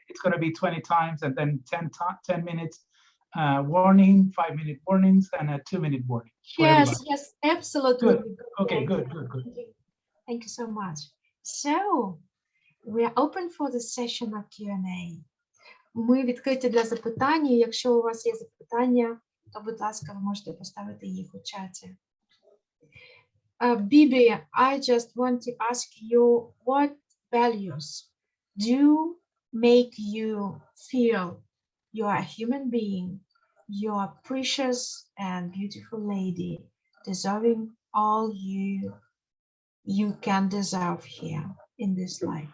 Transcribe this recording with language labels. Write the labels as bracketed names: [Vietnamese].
[English] It's gonna be 20 times, and then 10 minutes warning, 5-minute warnings, and a 2-minute warning. Yes, absolutely. Good. Okay, good. Thank you so much. So we are open for the session of Q&A. [Ukrainian] Ми відкриті для запитань. Якщо у вас є запитання, то, будь ласка, ви можете поставити їх у чаті. [English] Bebe, I just want to ask you, what values do make you feel you are a human being, you are a precious and beautiful lady, deserving all you can deserve here in this life?